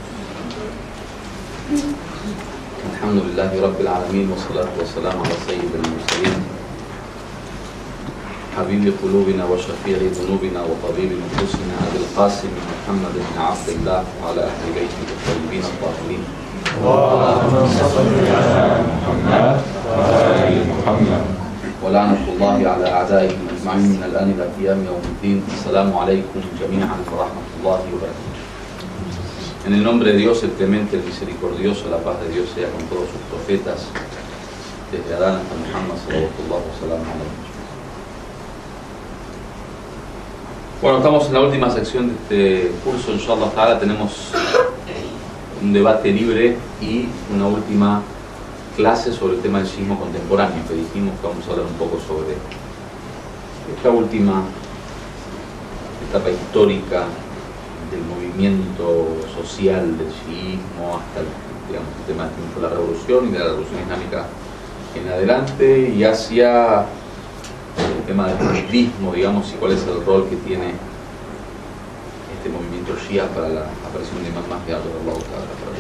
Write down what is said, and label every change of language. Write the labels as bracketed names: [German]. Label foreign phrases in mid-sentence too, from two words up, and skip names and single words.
[Arabic] الحمد لله رب العالمين والصلاة والسلام على سيد المرسلين حبيب قلوبنا وشفيع ذنوبنا وطبيب نفوسنا أبي القاسم محمد بن عبد الله وعلى أهل بيته الطيبين الطاهرين. اللهم صل على محمد وعلى آل محمد ولعنة الله على أعدائهم أجمعين من الآن إلى قيام يوم الدين. السلام عليكم جميعا ورحمة الله وبركاته. [Spanish] En el nombre de Dios, el clemente, el misericordioso, la paz de Dios sea con todos sus profetas, desde Adán hasta Muhammad [Arabic] صلى الله عليه وسلم. [Spanish] Bueno, estamos en la última sección de este curso. [Arabic] إن شاء الله تعالى [Spanish] tenemos un debate libre y una última clase sobre el tema del sismo contemporáneo, que dijimos que vamos a hablar un poco sobre esta última etapa histórica del movimiento social del chiismo hasta el tema del triunfo de la revolución y de la revolución islámica en adelante, y hacia el tema del budismo, digamos, y cuál es el rol que tiene este movimiento shia para la aparición de Imam Mahdi [Arabic] رضي الله تعالى.